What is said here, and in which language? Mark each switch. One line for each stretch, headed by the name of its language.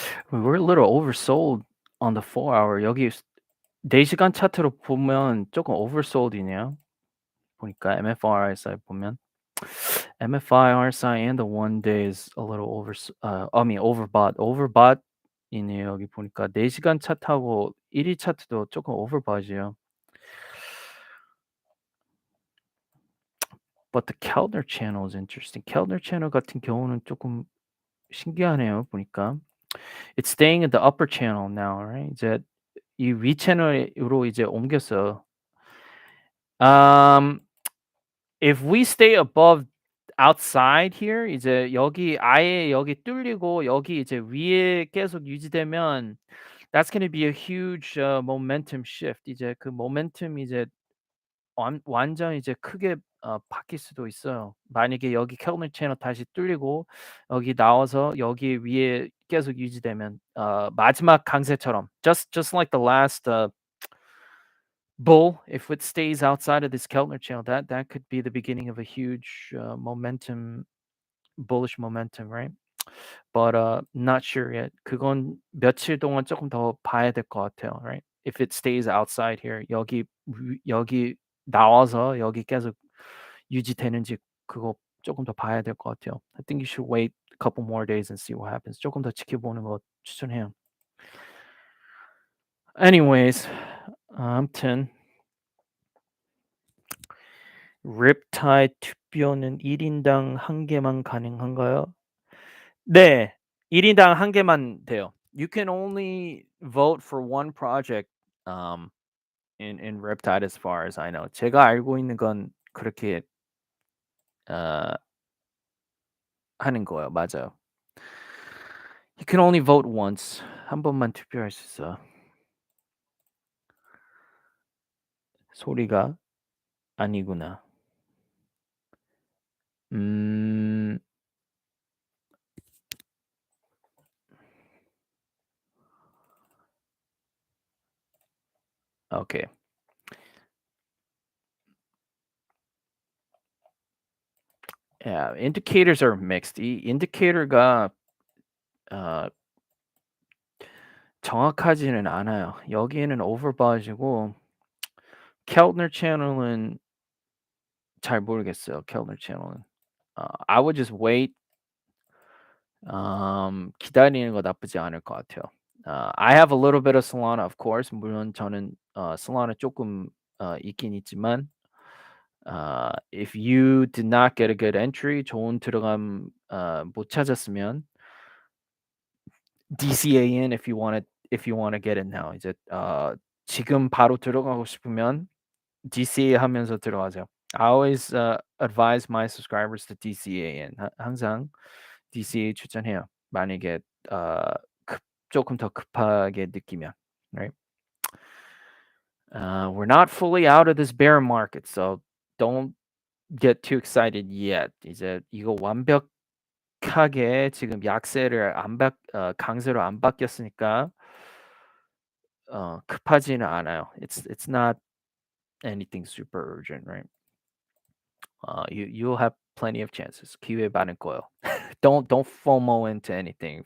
English: We're a little oversold on the 4-hour.
Korean: 여기 4시간 차트로 보면 조금 oversold이네요. 보니까 MFRSI 보면
English: MFI, RSI and the one day is a little overbought.
Korean: overbought이네요. 여기 보니까 4시간 차트하고 1일 차트도 조금 overbought이에요.
English: But the Keltner channel is interesting.
Korean: Keltner channel 같은 경우는 조금 신기하네요. 보니까
English: it's staying in the upper channel now, right?
Korean: 이제 이 위 채널으로 이제 옮겼어요.
English: Um, if we stay above outside here,
Korean: 이제 여기 아예 여기 뚫리고 여기 이제 위에 계속 유지되면
English: that's gonna be a huge momentum shift.
Korean: 이제 그 모멘텀이 이제 완전 이제 크게 바뀔 수도 있어요. 만약에 여기 켈너 채널 다시 뚫리고 여기 나와서 여기 위에 계속 유지되면 마지막 강세처럼
English: just like the last bull, if it stays outside of this Keltner channel, that could be the beginning of a huge momentum, bullish momentum, right? But not sure yet.
Korean: 그건 며칠 동안 조금 더 봐야 될 것 같아요,
English: right? If it stays outside here,
Korean: 여기 나와서 여기 계속 유지되는지 그거 조금 더 봐야 될 것 같아요.
English: I think you should wait a couple more days and see what happens.
Korean: 조금 더 지켜보는 거 추천해요.
English: Anyways,
Korean: 아무튼 Riptide 투표는 1 인당 1 개만 가능한가요? 네. 1 인당 1 개만 돼요.
English: You can only vote for one project in Riptide as far as I know.
Korean: 제가 알고 있는 건 그렇게 어 하는 거예요. 맞아요.
English: You can only vote once.
Korean: 한 번만 투표할 수 있어요. 소리가 아니구나. 음. 오케이.
English: Yeah, indicators are mixed.
Korean: 이 인디케이터가 어 정확하지는 않아요. 여기에는 overbought이고 Keltner 채널은 잘 모르겠어요.
English: Keltner 채널은. I would just wait.
Korean: 기다리는 거 나쁘지 않을 것 같아요.
English: I have a little bit of Solana, of course.
Korean: 물론 저는 Solana 조금 있긴 있지만
English: if you did not get a good entry,
Korean: 좋은 들어감 못 찾았으면
English: DCA in if you wanna get it now.
Korean: 이제 지금 바로 들어가고 싶으면 DCA 하면서 들어가세요.
English: I always advise my subscribers to DCA in.
Korean: 항상 DCA 추천해요. 만약에 어 급 조금 더 급하게 느끼면.
English: Right? We're not fully out of this bear market, so don't get too excited yet.
Korean: 이제 이거 완벽하게 지금 약세를 강세로 안 바뀌었으니까 급하지는 않아요.
English: It's not anything super urgent, right? You'll have plenty of chances.
Korean: 기회 많을 거예요.
English: Don't FOMO into anything.